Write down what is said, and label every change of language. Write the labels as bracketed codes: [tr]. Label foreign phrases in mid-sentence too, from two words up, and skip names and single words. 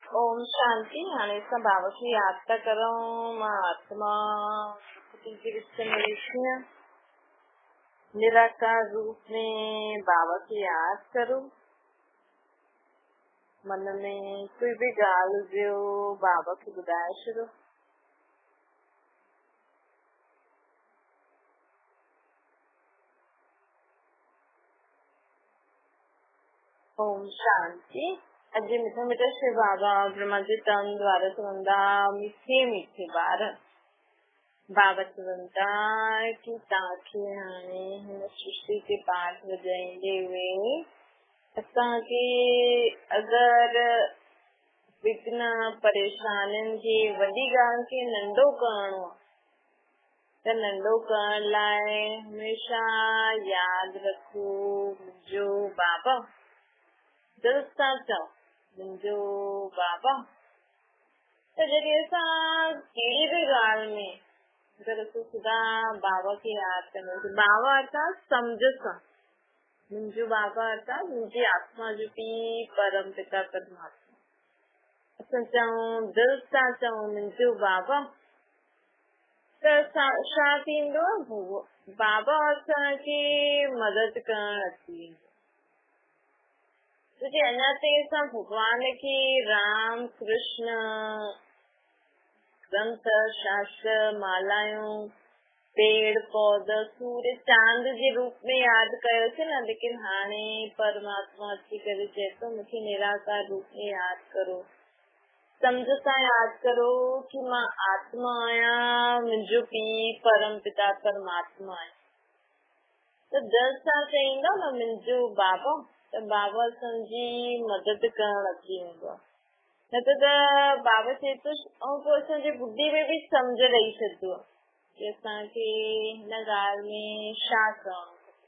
[sd] ओम शांति। हाणे असां बाबा खे यादि था करूं। मां आत्मा जी विच में निराकार रूप में बाबा खे यादि करूं। मन में कोई भी ॻाल्हि हुजेव बाबा खे ॿुधाए छॾो। ओम शांति। अॼु मिठा मिठा शिव बाबा ब्रह्मा जे तन द्वारा चवंदा मीठे मीठे ॿार। बाबा चवंदा कि तव्हांखे हाणे हिन सृष्टि के पाठ वॼाईंदे हुए असांखे अगरि विघ्न परेशानियुनि खे वॾी ॻाल्हि खे नंढो करणो आहे त नंढो करण लाइ हमेशह यादि रखो मुंहिंजो बाबा। दिल सां चओ मुंहिंजो बाबा। त जॾहिं असां कहिड़ी बि ॻाल्हि में अगरि असां सिधा बाबा खे यादि कंदासीं, बाबा अर्थात सम्झ सां, मुंहिंजो बाबा अर्थात मुंहिंजी आत्मा जो पी परम पिता परमात्मा। असां चऊं दिल सां चऊं मुंहिंजो बाबा त छा थींदो? बाबा असांखे मदद करणु अची वेंदो। छोकी अञा ताईं असां भॻवान खे राम कृष्ण ग्रंथ शास्त्र मालायूं पेड़ पौधा सूर्य चांद जे रूप में यादि कयोसीं न, लेकिन हाणे परमात्मा अची करे चए थो मूंखे निराकार रूप में यादि करो, सम्झ सां यादि करो कि मां आत्मा आहियां, मुंहिंजो पीउ परम पिता परमात्मा आहे। त दिल सां चईंदा न मुंहिंजो बाबा, त बाबा असांजी मदद करणु अची वेंदो आहे। न त बाबा चए थो ऐं पोइ असांजे ॿुधी में बि सम्झ ॾेई छॾंदो आहे कि असांखे हिन ॻाल्हि में छा करणो खपे।